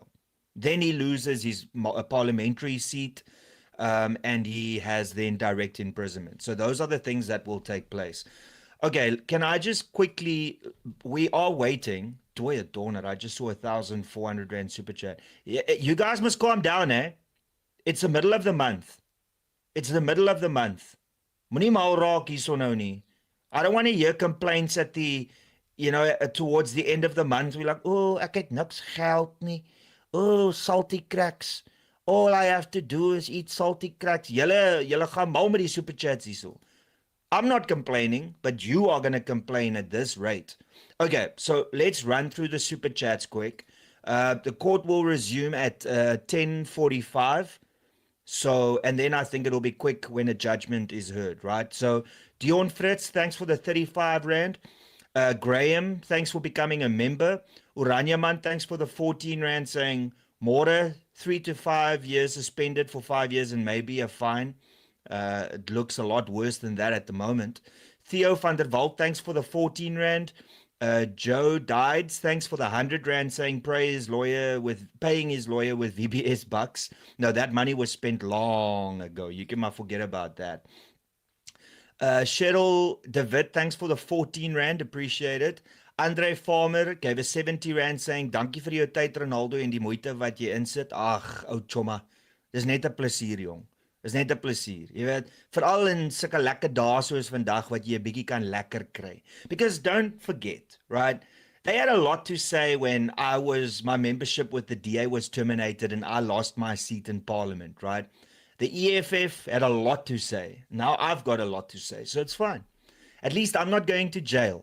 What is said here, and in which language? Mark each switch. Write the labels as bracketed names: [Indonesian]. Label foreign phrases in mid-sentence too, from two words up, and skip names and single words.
[English] Then he loses his parliamentary seat, and he has then direct imprisonment. So those are the things that will take place. Okay, can I just quickly, we are waiting. Toy a donor, I just saw 1,400 Rand super chat. You guys must calm down, eh? It's the middle of the month. It's the middle of the month. [Afrikaans] Moenie mal raak hierso nou nie. [English] I don't want to hear complaints at the, towards the end of the month. We're like, [Afrikaans] oh, ek het niks geld nie. [English] Oh, salty cracks. All I have to do is eat salty cracks. [Afrikaans] Julle gaan mal met die [English] super chats [Afrikaans] hierso. [English] I'm not complaining, but you are going to complain at this rate. Okay, so let's run through the super chats quick. The court will resume at 10:45. So, and then I think it'll be quick when a judgment is heard, right? So, Dion Fritz, thanks for the 35 Rand. Graham, thanks for becoming a member. Uranyaman, thanks for the 14 Rand, saying, Mora, 3 to 5 years suspended for 5 years and maybe a fine. It looks a lot worse than that at the moment. Theo van der Walt, thanks for the 14 Rand. Joe Dides, thanks for the 100 Rand, saying paying his lawyer with VBS bucks. No, that money was spent long ago. You can forget about that. Cheryl David, thanks for the 14 Rand, appreciate it. Andre Farmer gave a 70 Rand, saying [Afrikaans] dankie vir jou tyd Ronaldo en die moeite wat jy insit. Ag, ou chomma. Dis net 'n plesier, jong. Is net 'n plesier. Jy weet, veral in sulke lekker dae soos vandag wat jy 'n bietjie kan lekker kry. [English] Because don't forget, right? They had a lot to say when my membership with the DA was terminated and I lost my seat in Parliament, right? The EFF had a lot to say. Now I've got a lot to say, so it's fine. At least I'm not going to jail.